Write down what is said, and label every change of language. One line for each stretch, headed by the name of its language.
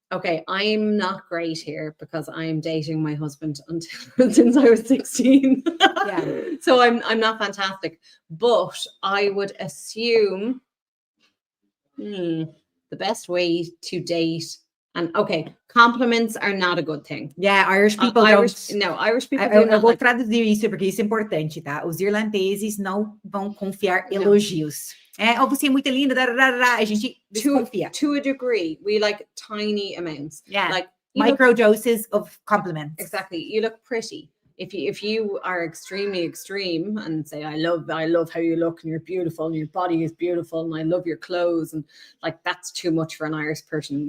English: Okay, I'm not great here because I'm dating my husband since I was 16. So I'm not fantastic. But I would assume the best way to date, and compliments are not a good thing. Yeah, Irish people Irish people do
Portuguese: eu vou traduzir isso porque isso é importante, tá? Os irlandeses não vão confiar elogios. Você é muito linda, a gente desconfia.
English: To a degree, we like tiny amounts. Yeah, like micro doses of compliments. Exactly. You look pretty. If you are extremely extreme and say, I love how you look, and you're beautiful, and your body is beautiful, and I love your clothes, and like, that's too much for an Irish person.